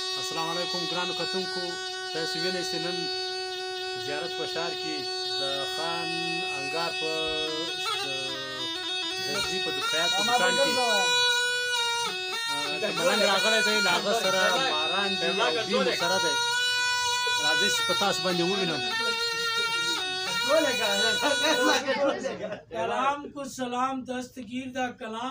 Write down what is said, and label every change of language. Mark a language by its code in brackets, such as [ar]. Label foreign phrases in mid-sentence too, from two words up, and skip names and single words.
[ps] अस्सलाम वालेकुम ګرانو کتونکو تاسو وینئ چې نن زیارت په ښار کې د خان انګار په درځي په خیاط په دکان کې چې ملنګ راغلی دی له هغه سره ماران دي او بیم سره دی راځئ چې په تاسو باندې ووینم [hi] कलाम को सलाम दस्तगीर दा कलाम